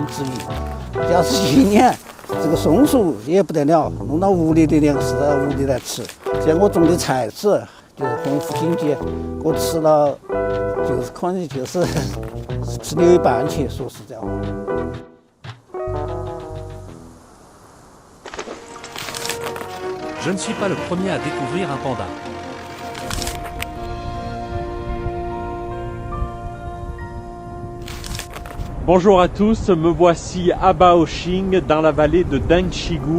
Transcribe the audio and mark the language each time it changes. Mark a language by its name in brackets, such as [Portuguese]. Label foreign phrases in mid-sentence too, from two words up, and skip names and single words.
[Chinese] 要是一年这个松树也不得了，弄到屋里的粮食到屋里来吃。像我种的菜籽就是丰富经济，我吃了就是可能就是吃牛一半去，说实在话。 [French] Je ne suis pas le premier à découvrir un panda. Bonjour à tous, me voici à Baoxing dans la vallée de Dengchigu.